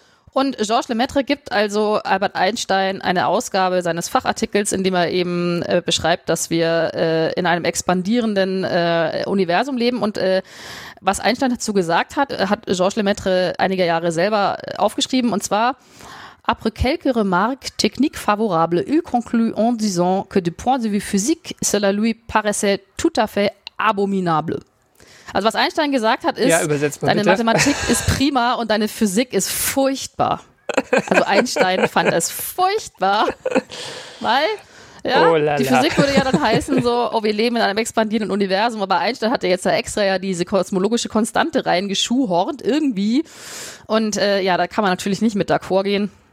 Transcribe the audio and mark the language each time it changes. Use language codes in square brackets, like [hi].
[de] Und Georges Lemaître gibt also Albert Einstein eine Ausgabe seines Fachartikels, in dem er eben beschreibt, dass wir in einem expandierenden Universum leben. Und was Einstein dazu gesagt hat, hat Georges Lemaître einige Jahre selber aufgeschrieben. Und zwar: [fr] Après quelques remarques techniques favorables, il conclut en disant que du point de vue physique, cela lui paraissait tout à fait abominable. [de] Also was Einstein gesagt hat, ist, ja, übersetzt mal deine bitte. Mathematik ist prima und deine Physik ist furchtbar. Also Einstein fand es furchtbar, weil ja, oh, die Physik würde ja dann heißen, so, oh, wir leben in einem expandierenden Universum, aber Einstein hatte jetzt ja extra ja diese kosmologische Konstante reingeschuhhornt irgendwie und da kann man natürlich nicht mit d'accord gehen.